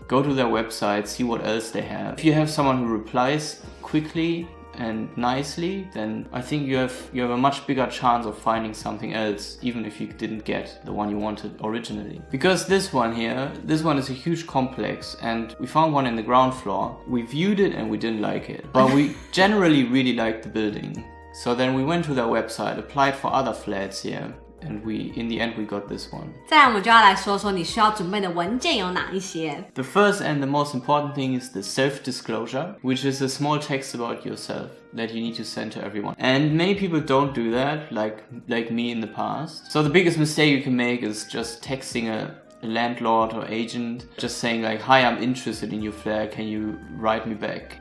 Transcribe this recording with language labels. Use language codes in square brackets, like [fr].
[en] Go to their website, see what else they have. If you have someone who replies quickly and nicely, then I think you have a much bigger chance of finding something else, even if you didn't get the one you wanted originally. Because this one is a huge complex, and we found one in the ground floor. We viewed it and we didn't like it, but we generally really liked the building. So then we went to their website, applied for other flats here, and in the end we got this one. [zh] 再来我们就要来说说你需要准备的文件有哪一些。 [en] The first and the most important thing is the self-disclosure, which is a small text about yourself that you need to send to everyone. And many people don't do that, like me in the past. So the biggest mistake you can make is just texting a landlord or agent, just saying like, hi, I'm interested in your flat, can you write me back?